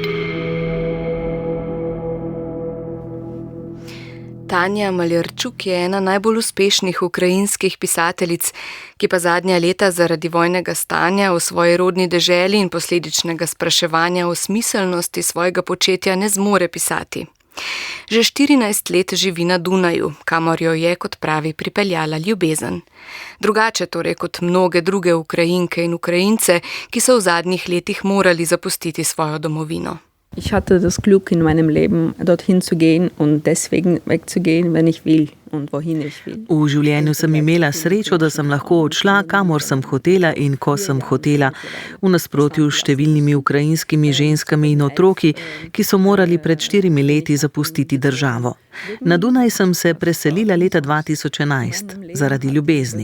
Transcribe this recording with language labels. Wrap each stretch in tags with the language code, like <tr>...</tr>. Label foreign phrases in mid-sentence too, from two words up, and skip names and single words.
<sl>Tanja Maljarčuk je ena najbolj uspešnih ukrajinskih pisateljic, ki pa zadnja leta zaradi vojnega stanja v svoji rodni deželi in posledičnega spraševanja o smiselnosti svojega početja ne zmore pisati. Že 14 let živi na Dunaju, kamor jo je, kot pravi, pripeljala ljubezen. Drugače torej kot mnoge druge Ukrajinke in Ukrajince, ki so v zadnjih letih morali zapustiti svojo domovino.</sl> <de>Ich hatte das Glück in meinem Leben, dorthin zu gehen und deswegen wegzugehen, wenn ich will und wohin ich will.</de> <sl>V življenju sem imela srečo, da sem lahko odšla, kamor sem hotela in ko sem hotela, v nasprotju s številnimi ukrajinskimi ženskami in otroki, ki so morali pred 4 leti zapustiti državo. Na Dunaj sem se preselila leta 2011 zaradi ljubezni.</sl>